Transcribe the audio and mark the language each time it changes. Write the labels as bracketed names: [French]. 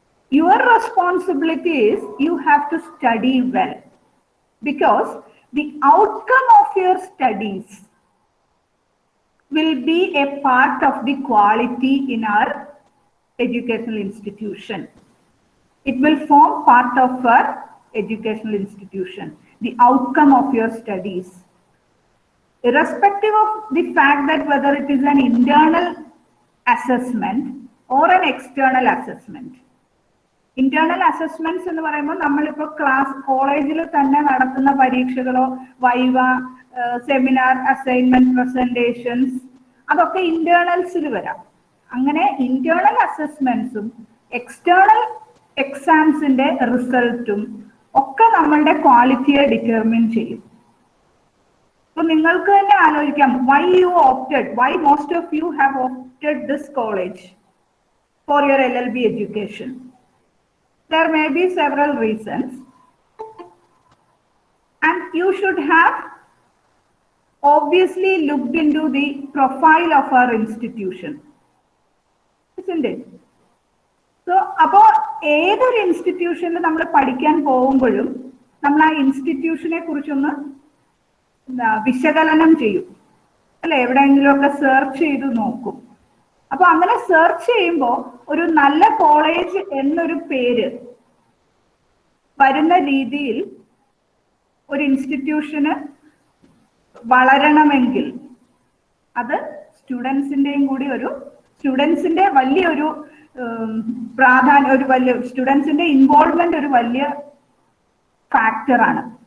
[English] Your responsibility is you have to study well, because the outcome of your studies will be a part of the quality in our educational institution. It will form part of our educational institution, the outcome of your studies. Irrespective of the fact that whether it is an internal assessment or an external assessment. [Malayalam] Internal assessments എന്ന് പറയുമ്പോൾ നമ്മളിപ്പോൾ class കോളേജിൽ തന്നെ നടത്തുന്ന പരീക്ഷകളോ viva, seminar, assignment, presentations, അതൊക്കെ ഇന്റേണൽസിൽ വരാം. അങ്ങനെ internal അസസ്മെന്റ്സും external എക്സാംസിന്റെ റിസൾട്ടും ഒക്കെ നമ്മളുടെ ക്വാളിറ്റിയെ ഡിറ്റർമിൻ ചെയ്യും. അപ്പൊ നിങ്ങൾക്ക് തന്നെ ആലോചിക്കാം, [English] why you opted, why most of you have opted this college for your LLB education. There may be several reasons, and you should have obviously looked into the profile of our institution, isn't it? [Malayalam] So അപ്പോൾ ഏതൊരു ഇൻസ്റ്റിറ്റ്യൂഷനിൽ നമ്മൾ പഠിക്കാൻ പോകുമ്പോഴും നമ്മൾ ആ ഇൻസ്റ്റിറ്റ്യൂഷനെ കുറിച്ചൊന്ന് വിശകലനം ചെയ്യും അല്ലെ, എവിടെയെങ്കിലുമൊക്കെ സെർച്ച് ചെയ്ത് നോക്കും. അപ്പൊ അങ്ങനെ സെർച്ച് ചെയ്യുമ്പോൾ ഒരു നല്ല കോളേജ് എന്നൊരു പേര് വരുന്ന രീതിയിൽ ഒരു ഇൻസ്റ്റിറ്റ്യൂഷന് വളരണമെങ്കിൽ അത് സ്റ്റുഡൻസിന്റെയും കൂടി സ്റ്റുഡൻസിന്റെ വലിയൊരു പ്രാധാന്യം, ഒരു വലിയ സ്റ്റുഡൻസിന്റെ ഇൻവോൾവ്മെന്റ് ഒരു വലിയ ഫാക്ടറാണ്.